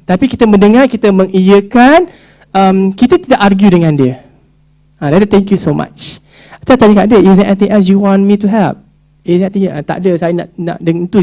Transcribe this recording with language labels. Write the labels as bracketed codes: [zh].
[ms] Tapi kita mendengar, kita mengiyakan, kita tidak argue dengan dia. [en] Thank you so much. [ms] Saya tanya kat dia, [en] is there anything else you want me to help? [ms] Tak ada, saya nak dengan itu.